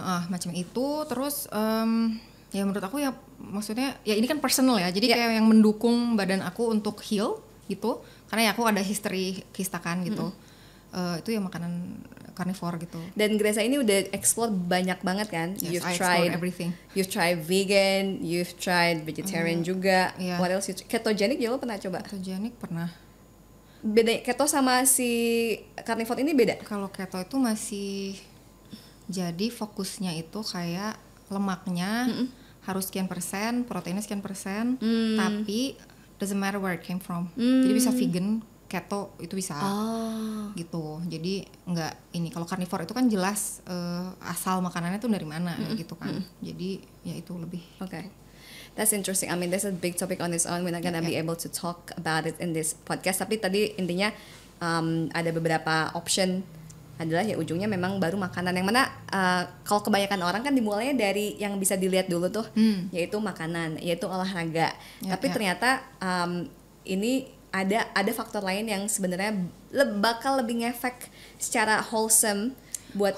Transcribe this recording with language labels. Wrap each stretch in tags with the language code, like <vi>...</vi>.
<id>Macam itu. Terus ya menurut aku ya, maksudnya ya ini kan personal ya, jadi kayak yang mendukung badan aku untuk heal gitu, karena ya aku ada history kistakan gitu. Itu ya makanan carnivore gitu. Dan Gresa ini udah explore banyak banget kan.</id> <en>Yes, I explored everything. You've tried vegan, you've tried vegetarian juga. Yeah. What else?</en> <id>Ketogenic juga lo pernah coba? Ketogenic pernah. Beda keto sama si carnivore ini beda? Kalau keto itu masih, jadi fokusnya itu kayak lemaknya harus sekian persen, proteinnya sekian persen, tapi</id> <en>doesn't matter where it came from.</en> <id>Jadi bisa vegan, keto itu bisa gitu. Jadi nggak ini, kalau carnivore itu kan jelas asal makanannya tuh dari mana gitu kan. Jadi ya itu lebih.</id> <en>Okay. That's interesting. I mean, that's a big topic on its own. We're not gonna be able to talk about it in this podcast.</en> <id>Tapi tadi intinya ada beberapa option adalah ya ujungnya memang baru makanan, yang mana kalau kebanyakan orang kan dimulainya dari yang bisa dilihat dulu tuh, yaitu makanan, yaitu olahraga. Tapi ternyata ini ada faktor lain yang sebenarnya bakal lebih ngefek secara wholesome buat</id>